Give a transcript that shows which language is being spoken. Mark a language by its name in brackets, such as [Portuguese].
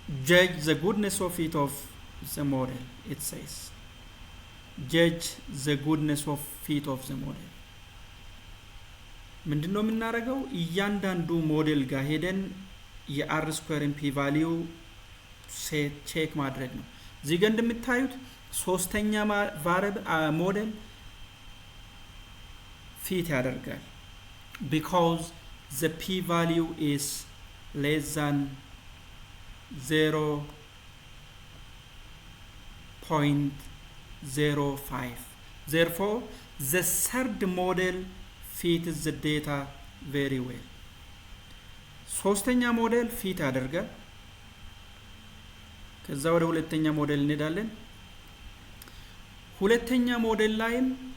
[English] judge the goodness of it of the model. It says judge the goodness of it of the model. [Amharic] ምንድነው የምናደርገው? እያንዳንዱ ሞዴል ጋር ሄደን የአር ስኩዌርን ፒ ቫልዩ ሴት ቼክ ማድረግ ነው። እዚህ ጋር እንደምታዩት ሶስተኛ ቫሪያብል ሞዴል ፊት ያደርጋል [English] because the p value is less than 0.05. therefore the third model fits the data very well. [Amharic] ሶስተኛ ሞዴል ፊት ያደርጋል። ከዛ ወደ ሁለተኛ ሞዴል እንሄዳለን። ሁለተኛ ሞዴል ላይም